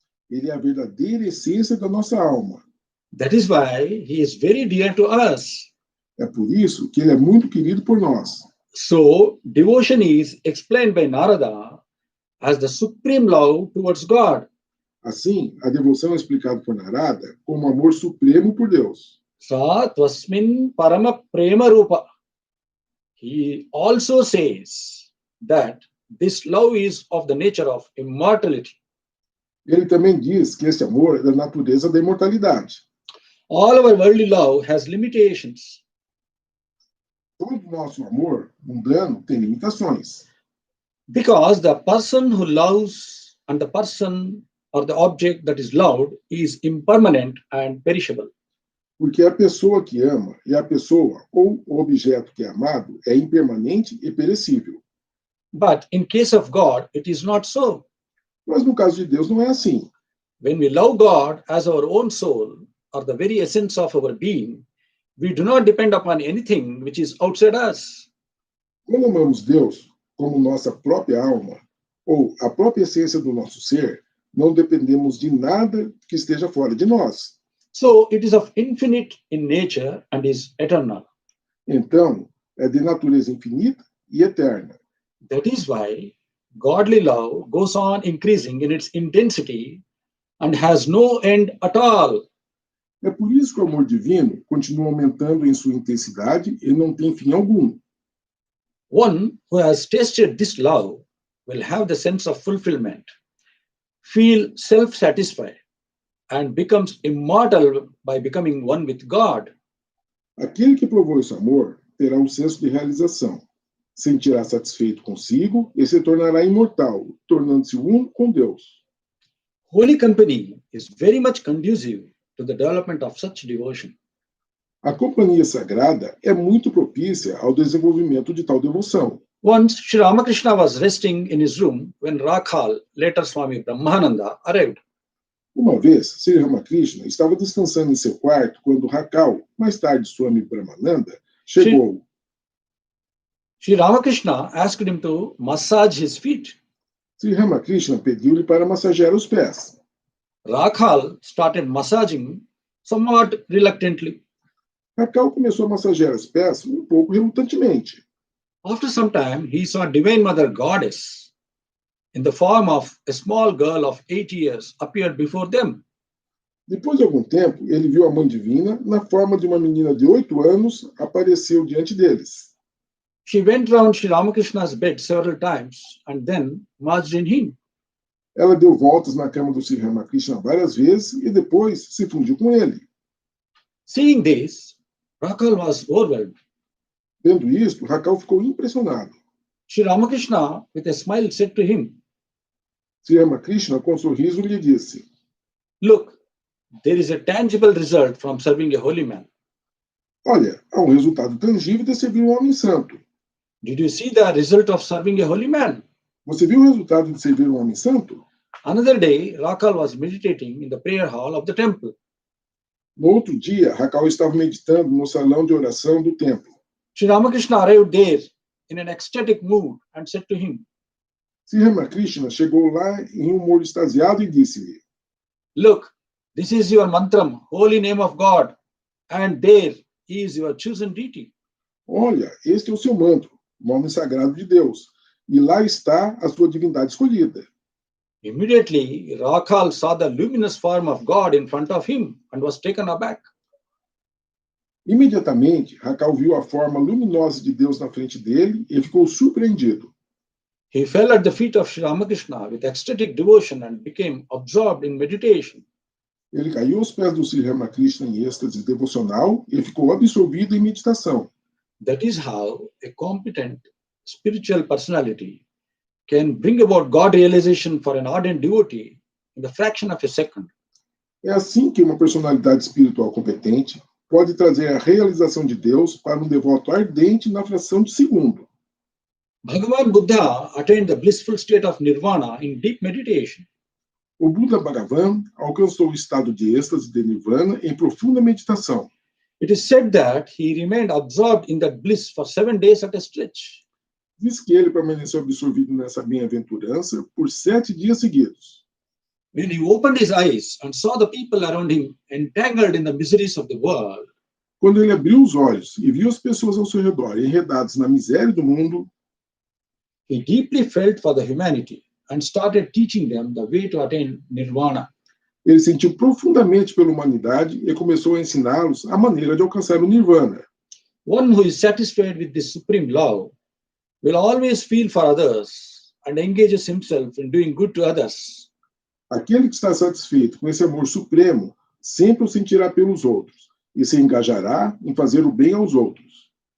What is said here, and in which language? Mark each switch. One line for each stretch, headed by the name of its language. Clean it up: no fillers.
Portuguese: Ele é a verdadeira essência da nossa alma.
English: That is why he is very dear to us.
Portuguese: É por isso que ele é muito querido por nós.
English: So, devotion is explained by Narada as the supreme love towards God.
Portuguese: Assim, a devoção é explicada por Narada como amor supremo por Deus.
Sanskrit: Sa tvasmin parama prema rupa.
English: He also says that this love is of the nature of immortality.
Portuguese: Ele também diz que esse amor é da natureza da imortalidade.
English: All our worldly love has limitations.
Portuguese: Todo o nosso amor mundano tem limitações.
English: Because the person who loves and the person or the object that is loved is impermanent and perishable.
Portuguese: Porque a pessoa que ama e a pessoa ou o objeto que é amado é impermanente e perecível.
English: But in case of God, it is not so.
Portuguese: Mas no caso de Deus não é assim.
English: When we love God as our own soul, or the very essence of our being, we do not depend upon anything which is outside us.
Portuguese: Quando amamos Deus como nossa própria alma, ou a própria essência do nosso ser, não dependemos de nada que esteja fora de nós.
English: So it is of infinite in nature and is eternal.
Portuguese: Então, é de natureza infinita e eterna.
English: That is why godly love goes on increasing in its intensity and has no end at all.
Portuguese: É por isso que o amor divino continua aumentando em sua intensidade e não tem fim algum.
English: One who has tasted this love will have the sense of fulfillment, feel self-satisfied, and becomes immortal by becoming one with God.
Portuguese: Aquele que provou esse amor terá um senso de realização, sentirá satisfeito consigo e se tornará imortal, tornando-se um com Deus.
English: Holy company is very much conducive to the development of such devotion.
Portuguese: A companhia sagrada é muito propícia ao desenvolvimento de tal devoção.
English: Once, Sri Ramakrishna was resting in his room when Rakhal, later Swami Brahmananda, arrived.
Portuguese: Uma vez, Sri Ramakrishna estava descansando em seu quarto quando Rakhal, mais tarde Swami Brahmananda, chegou.
English: Sri Ramakrishna asked him to massage his feet.
Portuguese: Sri Ramakrishna pediu-lhe para massagear os pés.
English: Rakhal started massaging somewhat reluctantly.
Portuguese: Rakhal começou a massagear os pés pouco relutantemente.
English: After some time, he saw Divine Mother Goddess in the form of a small girl of 8 years appeared before them.
Portuguese: Depois de algum tempo, ele viu a Mãe Divina, na forma de uma menina de 8 anos, apareceu diante deles.
English: She went round Sri Ramakrishna's bed several times and then merged in him.
Portuguese: Ela deu voltas na cama do Sri Ramakrishna várias vezes e depois se fundiu com ele.
English: Seeing this, Rakhal was overwhelmed.
Portuguese: Vendo isto, Rakhal ficou impressionado.
English: Sri Ramakrishna, with a smile, said to him,
Portuguese: Sri Ramakrishna, com um sorriso, lhe disse:
English: "Look, there is a tangible result from serving a holy man.
Portuguese: Olha, há um resultado tangível de servir um homem santo.
English: Did you see the result of serving a holy man?"
Portuguese: Você viu o resultado de servir um homem santo?
English: Another day, Rakhal was meditating in the prayer hall of the temple.
Portuguese: No outro dia, Rakhal estava meditando no salão de oração do templo.
English: Sri Ramakrishna arrived there in an ecstatic mood and said to him,
Portuguese: Sri Ramakrishna chegou lá em um humor extasiado e disse-lhe:
English: "Look, this is your mantram, holy name of God, and there is your chosen deity."
Portuguese: Olha, este é o seu manto, nome sagrado de Deus, e lá está a sua divindade escolhida.
English: Immediately, Rakhal saw the luminous form of God in front of him and was taken aback.
Portuguese: Imediatamente, Rakhal viu a forma luminosa de Deus na frente dele e ficou surpreendido.
English: He fell at the feet of Sri Ramakrishna with ecstatic devotion and became absorbed in meditation.
Portuguese: Ele caiu aos pés do Sri Ramakrishna em êxtase devocional e ficou absorvido em meditação.
English: That is how a competent spiritual personality can bring about God realization for an ardent devotee in the fraction of a second.
Portuguese: É assim que uma personalidade espiritual competente pode trazer a realização de Deus para um devoto ardente na fração de segundo.
English: Bhagavan Buddha attained the blissful state of nirvana in deep meditation.
Portuguese: O Buda Bhagavan alcançou o estado de êxtase de nirvana em profunda meditação.
English: It is said that he remained absorbed in that bliss for 7 days at a stretch.
Portuguese: Diz que ele permaneceu absorvido nessa bem-aventurança por 7 dias seguidos.
English: When he opened his eyes and saw the people around him entangled in the miseries of the world,
Portuguese: Quando ele abriu os olhos e viu as pessoas ao seu redor enredadas na miséria do mundo,
English: he deeply felt for the humanity and started teaching them the way to attain nirvana.
Portuguese: ele sentiu profundamente pela humanidade e começou a ensiná-los a maneira de alcançar o nirvana.
English: One who is satisfied with this supreme love will always feel for others and engages himself in doing good to others.
Portuguese: Aquele que está satisfeito com esse amor supremo sempre o sentirá pelos outros e se engajará em fazer o bem aos outros.